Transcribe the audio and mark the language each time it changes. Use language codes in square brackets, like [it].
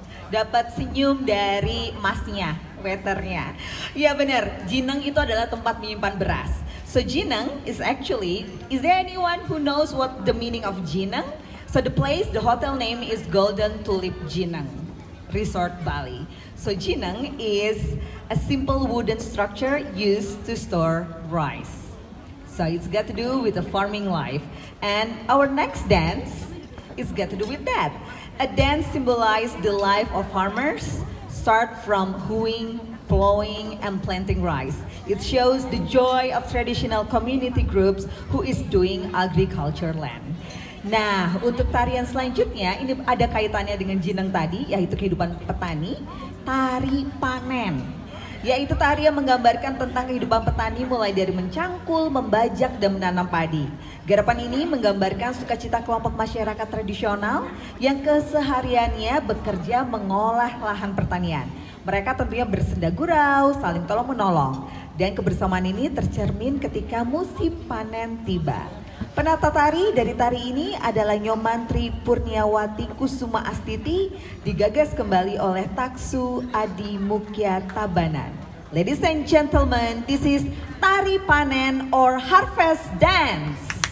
[id] Dapat senyum dari masnya, waiternya. Iya benar, Jineng itu adalah tempat menyimpan beras. [en] So Jineng is there anyone who knows what the meaning of Jineng? So the hotel name is Golden Tulip Jineng Resort Bali. So Jineng is a simple wooden structure used to store rice. So it's got to do with the farming life. And our next dance is got to do with that. A dance symbolizes the life of farmers, start from hoeing, plowing, and planting rice. It shows the joy of traditional community groups who is doing agriculture land. [id] Nah, untuk tarian selanjutnya ini ada kaitannya dengan Jineng tadi, yaitu kehidupan petani, tari panen. Yaitu tari yang menggambarkan tentang kehidupan petani mulai dari mencangkul, membajak, dan menanam padi. Garapan ini menggambarkan sukacita kelompok masyarakat tradisional yang kesehariannya bekerja mengolah lahan pertanian. Mereka tentunya bersenda gurau, saling tolong menolong. Dan kebersamaan ini tercermin ketika musim panen tiba. Penata tari dari tari ini adalah Nyomantri Purniawati Kusuma Astiti, digagas kembali oleh Taksu Adi Mukya Tabanan. [en] Ladies and gentlemen, this is Tari Panen or Harvest Dance.